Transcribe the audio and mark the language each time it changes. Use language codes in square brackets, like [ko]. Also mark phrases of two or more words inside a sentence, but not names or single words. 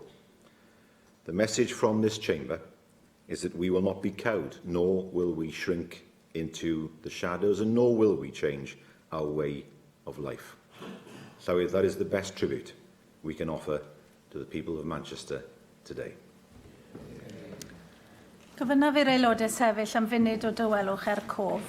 [en] The message from this chamber is that we will not be cowed, nor will we shrink into the shadows, and nor will we change our way of life. So that is the best tribute we can offer to the people of Manchester today. [cy] Cyfynaf i'r aelodau sefyll am funud o dawelwch cof.